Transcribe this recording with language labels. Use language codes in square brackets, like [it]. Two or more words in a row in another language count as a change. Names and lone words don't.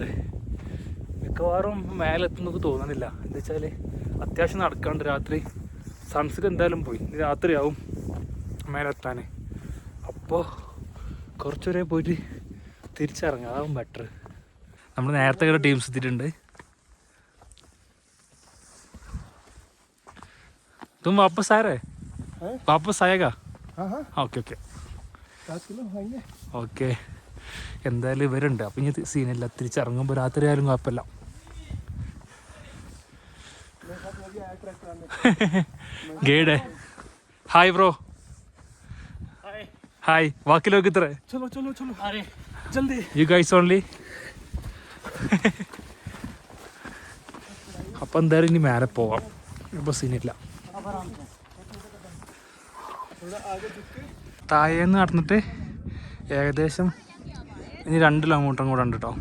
[ml] മിക്കവാറും മേലെത്തുന്നൊക്കെ തോന്നുന്നില്ല. എന്താ വെച്ചാൽ അത്യാവശ്യം നടക്കാണ്ട്. രാത്രി സൺസെറ്റ് എന്തായാലും പോയി. രാത്രിയാവും മേലെത്താൻ. അപ്പോൾ കുറച്ചുവരെ പോയിട്ട് തിരിച്ചിറങ്ങാം, അതാവും ബെറ്റർ. നമ്മൾ നേരത്തെ കൂടെ ടീംസ് എത്തിയിട്ടുണ്ട്. [hi] तुम वापस आ रहे वापस आएगा? हाँ [en] okay okay [hi] 7 किलो आएंगे. [ml] ഓക്കെ. എന്തായാലും ഇവരുണ്ട്. അപ്പം ഇനി സീനില്ല. തിരിച്ചിറങ്ങുമ്പോൾ രാത്രി ആയാലും കുഴപ്പമില്ല. [en] guide hi bro. [ml] ഹായ്. ബാക്കി ലോക ഇത്ര [hi] चलो चलो चलो अरे जल्दी. [en] you guys only. [ml] അപ്പം എന്തായാലും ഇനി മേലെ പോവാം. ഇപ്പോൾ സീനില്ല. താഴേന്ന് നടന്നിട്ട് ഏകദേശം ഇനി 2 കിലോമീറ്ററും കൂടെ ഉണ്ട് കേട്ടോ.